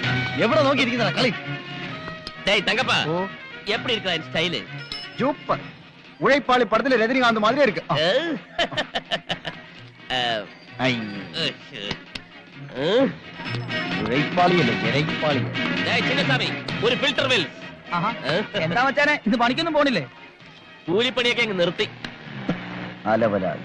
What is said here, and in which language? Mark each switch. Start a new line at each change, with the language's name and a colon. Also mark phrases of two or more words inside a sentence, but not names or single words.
Malayalam: എവിടെ നോക്കിയിരിക്കുന്ന കളി?
Tamil: தங்கப்பா எப்படி இருக்கா ஸ்டைல்? சூப்பர். உழைப்பாளி படத்துல ரஜினிகாந்த் மாதிரி இருக்கு.
Malayalam: ഉഴൈപ്പാളി അല്ലേ ഇഴൈപ്പാളി. ചിന്നസ്വാമി ഒരു ഫിൽറ്റർ വെൽ. എന്താ മച്ചാനെ ഇത് പണിക്കൊന്നും പോണില്ലേ? കൂലിപ്പണിയൊക്കെ അങ്ങ് നിർത്തി. അലവലായി.